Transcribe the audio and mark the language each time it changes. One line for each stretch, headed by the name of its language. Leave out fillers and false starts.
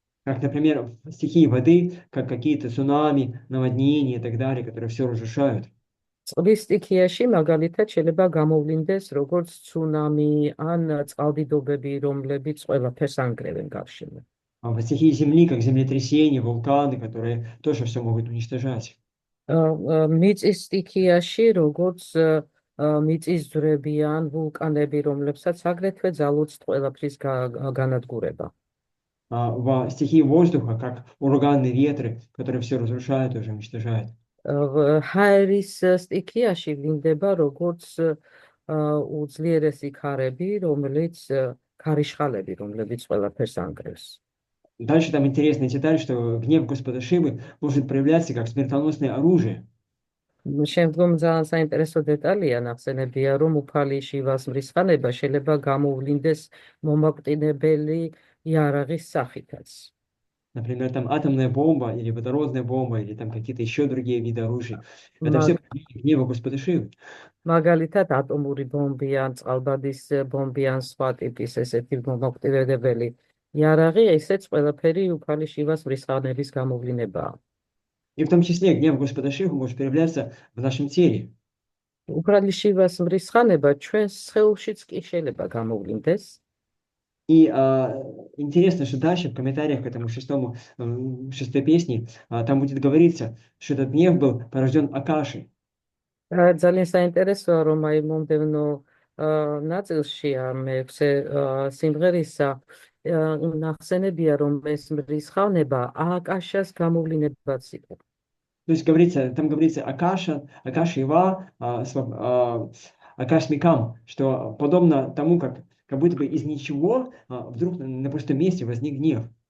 Russian: Как, например, стихии воды, как какие-то цунами, наводнения и так далее, которые все разрушают.
Georgian: წყლის სტიქიაში მაგალითად შეიძლება გამოვლინდეს როგორც ცუნამი ან წყალდიდობები, რომლებიც ყველაფერს ანგრევენ გარშემო.
Russian: А в стихии земли, как землетрясения, вулканы, которые тоже все могут уничтожать.
Georgian: მიწის სტიქიაში როგორც მიწის ძვრები ან ვულკანები, რომლებსაც აგრეთვე ძალუძთ ყველაფრის განადგურება.
Russian: В стихии воздуха, как ураганные ветры, которые все разрушают, тоже уничтожают.
Georgian: ჰაერის სტიქიაში ვლინდება როგორც უძლიერესი ქარები, ქარიშხალები, რომლებიც ყველაფერს ანგრევს.
Russian: Дальше там интересная деталь, что гнев Господа Шивы может проявляться как смертоносное оружие.
Georgian: შემდგომ ძალიან საინტერესო დეტალია ნახსენებია, რომ უფალი შივას მრისხანება შეიძლება გამოვლინდეს მომაკვდინებელი იარაღის სახითაც.
Russian: Например, там атомная бомба или водородная бомба, или там какие-то еще другие виды оружия. Это все гнева Господа Шивы.
Georgian: მაგალითად ატომური ბომბი ან წყალბადის ბომბი ან სხვა ტიპის ესეთი მომაკვდინებელი იარაღი ესეც ყველაფერი უფალი შივას მრისხანების გამოვლინებაა.
Russian: И в том числе гнев Господа Шивы может проявляться в нашем теле.
Georgian: უფალი შივას მრისხანება ჩვენს სხეულშიც კი შეიძლება გამოვლინდეს.
Russian: И интересно, что дальше в комментариях к этому шестой песне там будет говориться, что этот гнев был порожден Акашей.
Georgian: ძალიან საინტერესოა, რომ აი მომდევნო ნაწილში მეექვსე სიმღერისა ნახსენებია, რომ ეს მრისხავნება აკაშას გამოვლინებაც იყო.
Russian: То есть там говорится Акаша, Акашива, Акаш Микам, что подобно тому, как будто бы из ничего вдруг на пустом месте возник гнев.